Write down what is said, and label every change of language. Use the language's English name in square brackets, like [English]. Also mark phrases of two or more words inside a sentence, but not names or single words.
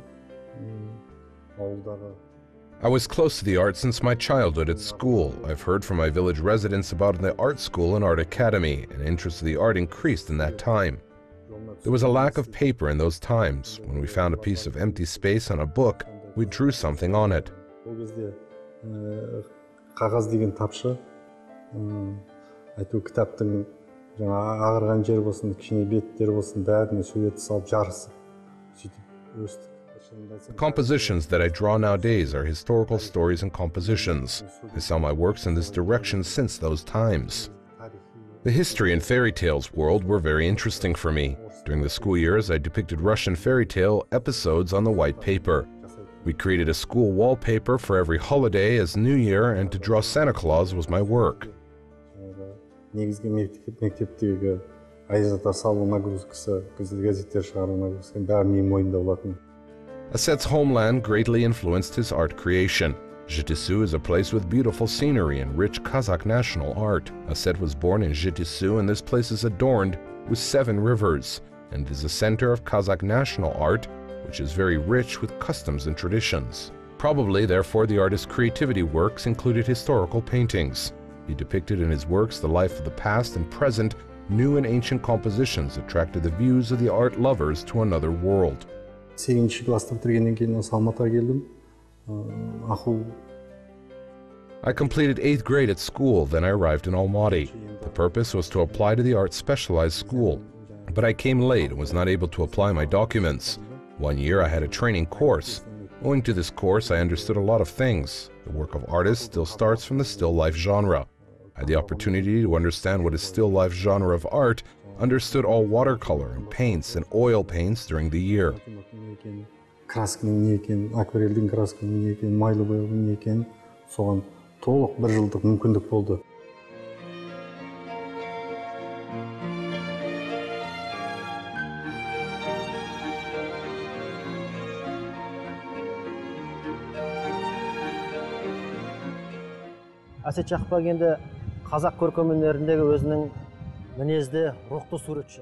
[Kazakh] Ауылдағы [English] I was close to the art since my childhood at school. I've heard from my village residents about the art school and art academy, and interest in the art increased in that time. There was a lack of paper in those times. When we found a piece of empty space on a book, we drew something on it. [Kazakh] Ол кезде қағаз деген тапшы, айту кітаптың жаңа ағарған жер болсын, кішкене беттер болсын, бәріне сурет салып жарысып, сөйтіп өстік. [English] The compositions that I draw nowadays are historical stories and compositions. I saw my works in this direction since those times. The history and fairy tales world were very interesting for me. During the school years, I depicted Russian fairy tale episodes on the white paper. We created a school wallpaper for every holiday as New Year, and to draw Santa Claus was my work. [Kazakh] Негізгі мектептегі айзаттар салу нагрузкасы, газеттер шығару нагрузкасы, бәрі менің мойнымда болатын. [English] Aset's homeland greatly influenced his art creation. Zhytomyr is a place with beautiful scenery and rich Kazakh national art. Aset was born in Zhytomyr, and this place is adorned with 7 rivers, and is a center of Kazakh national art, which is very rich with customs and traditions. Probably, therefore, the artist's creativity works included historical paintings. He depicted in his works the life of the past and present. New and ancient compositions attracted the views of the art lovers to another world. [Kazakh] 8-ші класты бітіргеннен кейін осы Алматыға келдім. [English] I completed 8th grade at school, then I arrived in Almaty. The purpose was to apply to the art specialized school, but I came late and was not able to apply my documents. One year I had a training course. Owing to this course, I understood a lot of things. The work of artists still starts from the still life genre. I had the opportunity to understand what is still life genre of art, understood all watercolor and paints and oil paints during the year. [Kazakh] Красканың не екенін, акварельдің красканың не екенін, майлы бояудың не екенін, соған толық бір жылдық мүмкіндік болды. Әсет Жақыпбек енді қазақ көркемөнеріндегі өзінің мінезді, рухты суретші.